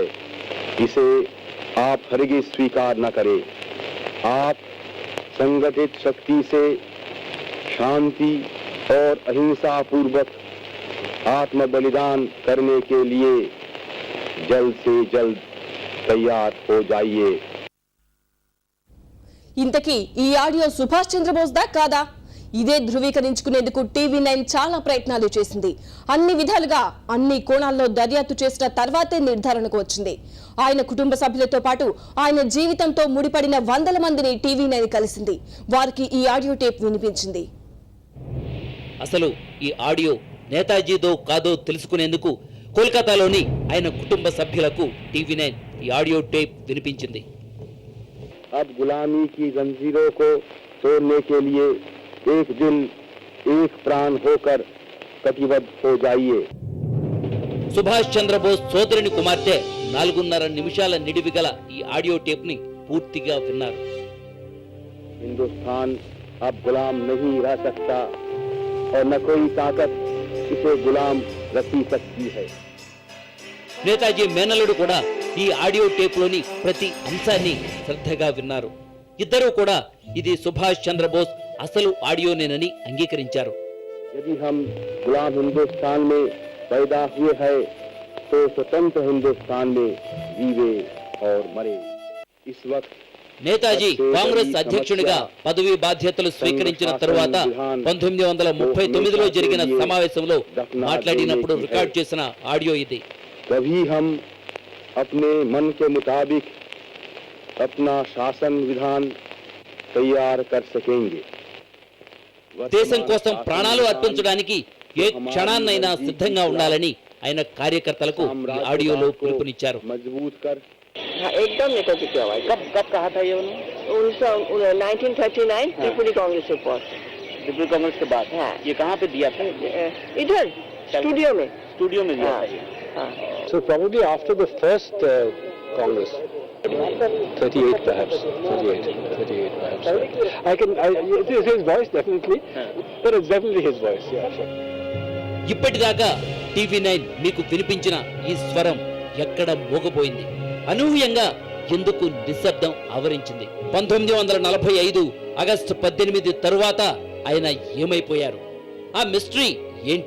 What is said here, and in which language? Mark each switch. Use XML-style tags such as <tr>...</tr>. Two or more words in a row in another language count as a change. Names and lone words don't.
<hi>इसे आप हरगिज़ स्वीकार न करें. आप संगठित शक्ति से शांति और अहिंसा पूर्वक आत्म बलिदान करने के लिए जल्द से जल्द तैयार हो जाइए.</hi> <te>ఇంతకీ ఈ ఆడియో సుభాష్ చంద్రబోస్దా కాదా? ఇదే ధృవీకరించుకునేందుకు TV9 చాలా ప్రయత్నాలు చేసింది. అన్ని విధాలుగా అన్ని కోణాల్లో దర్యాప్తు చేసిన తర్వాతే నిర్ధారణకు వచ్చింది. ఆయన కుటుంబ సభ్యులతో పాటు ఆయన జీవితంతో ముడిపడిన వందల మందిని TV9 కలిసింది. వారికి ఈ ఆడియో టేప్ వినిపించింది. అసలు ఈ ఆడియో నేతాజీదో కాదో తెలుసుకునేందుకు కోల్కతాలోని ఆయన కుటుంబ సభ్యులకు TV9 ఈ ఆడియో టేప్ వినిపించింది.</te> <hi>अब गुलामी की जंजीरों को तोड़ने के लिए एक दिल एक प्राण होकर कटिबद्ध हो जाइए.</hi> <te>సుభాష్ చంద్రబోస్ సోదరుని కుమార్తె 4.5 నిమిషాల నిడివి గల ఈ ఆడియో టేప్ ని పూర్తిగా విన్నారు.</te> <hi>हिंदुस्तान अब गुलाम नहीं रह सकता और न कोई ताकत इसे गुलाम रखी सकती है.</hi> <te>నేతాజీ మేనల్లుడు కూడా ఈ ఆడియో టేప్ లోని ప్రతి అంశాన్ని శ్రద్ధగా విన్నారు. ఇద్దరూ కూడా ఇది సుభాష్ చంద్రబోస్ అసలు ఆడియోనేనని అంగీకరించారు.</te> <hi>यदि हम गुलाम हिंदुस्तान में पैदा हुए हैं तो स्वतंत्र हिंदुस्तान में जीवे और मरे. इस वक्त</hi> <te>నేతాజీ కాంగ్రెస్ అధ్యక్షుడిగా పదవీ బాధ్యతలు స్వీకరించిన తరువాత 1939లో జరిగిన సమావేశంలో మాట్లాడినప్పుడు రికార్డ్ చేసిన ఆడియో ఇది.</te> <hi>तभी हम अपने मन के मुताबिक अपना शासन विधान तैयार कर सकेंगे.</hi> <te>దేశం కోసం ప్రాణాలు అర్పించడానికి ఏ క్షణాన్నైనా సిద్ధంగా ఉండాలని ఆయన కార్యకర్తలకు ఈ ఆడియోలో పిలుపునిచ్చారు.</te> <hi>मजबूत कर एकदम नेताजी की आवाज. कब कहा था ये उन्होंने? 1939 त्रिपुरी कांग्रेस रिपोर्ट. त्रिपुरी कांग्रेस के बाद हाँ. ये कहाँ पे दिया था? इधर स्टूडियो में. स्टूडियो में दिया था ये. हाँ.</hi> <en>So probably after the first Congress, 38 perhaps, 38 perhaps. It is his voice definitely, but it's definitely his voice, yeah, sure.</en> <te>ఇప్పటిదాకా TV9 మీకు వినిపించిన ఈ స్వరం ఎక్కడ మోగపోయింది? అనూహ్యంగా ఎందుకు నిశ్శబ్దం ఆవరించింది? 1945 ఆగస్టు 18 తరువాత ఆయన ఏమైపోయారు? ఆ మిస్టరీ ఏంటి?</te>